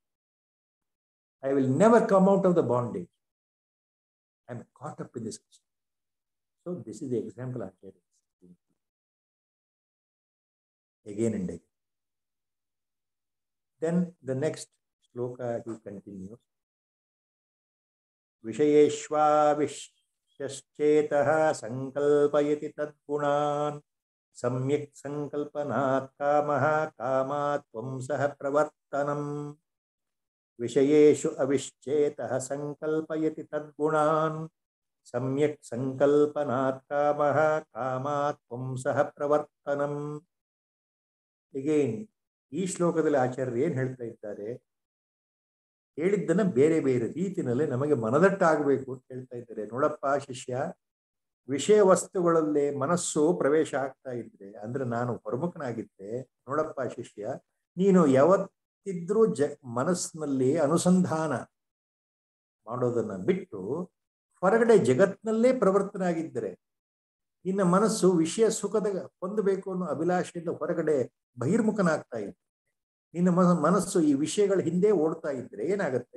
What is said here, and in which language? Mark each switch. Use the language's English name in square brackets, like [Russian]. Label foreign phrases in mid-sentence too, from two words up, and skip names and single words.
[English] I will never come out of the bondage. I am caught up in this. So this is the example I gave again and again. Then the next sloka he continues. [Sanskrit] विषयेश्वविश्यश्चेतः सङ्कल्पयति तद्गुणान् सम्यक् सङ्कल्पनात् कामः कामात् वंशः प्रवर्तनम्. विषयेषु अविश्चेतः सङ्कल्पयति तद्गुणान् सम्यक् सङ्कल्पनात् कामः कामात् वंशः प्रवर्तनम्. [English] Again, [Kannada] ಈ ಶ್ಲೋಕದಲ್ಲಿ ಆಚಾರ್ಯರು ಏನು ಹೇಳ್ತಾ ಇದ್ದಾರೆ? ಹೇಳಿದ್ದನ್ನ ಬೇರೆ ಬೇರೆ ರೀತಿಯಲ್ಲಿ ನಮಗೆ ಮನದಟ್ಟಾಗಬೇಕು ಅಂತ ಹೇಳ್ತಾ ಇದ್ದಾರೆ. ನೋಡಪ್ಪ ಶಿಷ್ಯ, ವಿಷಯ ವಸ್ತುಗಳಲ್ಲೇ ಮನಸ್ಸು ಪ್ರವೇಶ ಆಗ್ತಾ ಇದ್ರೆ, ಅಂದ್ರೆ ನಾನು ಹೊರಮುಖನಾಗಿದ್ದೆ, ನೋಡಪ್ಪ ಶಿಷ್ಯ, ನೀನು ಯಾವತ್ತಿದ್ರೂ ಮನಸ್ಸಿನಲ್ಲಿ ಅನುಸಂಧಾನ ಮಾಡೋದನ್ನ ಬಿಟ್ಟು ಹೊರಗಡೆ ಜಗತ್ನಲ್ಲೇ ಪ್ರವರ್ತನಾಗಿದ್ದರೆ, ನಿನ್ನ ಮನಸ್ಸು ವಿಷಯ ಸುಖದ ಹೊಂದಬೇಕು ಅನ್ನೋ ಅಭಿಲಾಷೆಯಿಂದ ಹೊರಗಡೆ ಬಹಿರ್ಮುಖನಾಗ್ತಾ ಇದ್ದೆ, ನಿನ್ನ ಮನಸ್ಸು ಈ ವಿಷಯಗಳ ಹಿಂದೆ ಓಡ್ತಾ ಇದ್ರೆ ಏನಾಗುತ್ತೆ?